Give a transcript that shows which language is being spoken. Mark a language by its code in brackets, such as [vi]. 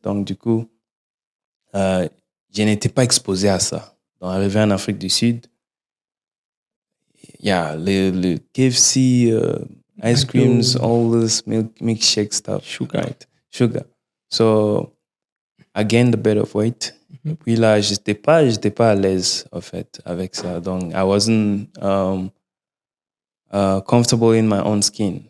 [fr] Donc, du coup, je n'étais pas exposé à ça. Donc, arrivé en Afrique du Sud, le KFC, [en] ice creams, all this milkshake stuff. Sugar. Right? Sugar. So, I gained a bit of weight. [fr] Puis là, j'étais pas à l'aise, en fait, avec ça. Donc, [en] I wasn't comfortable in my own skin.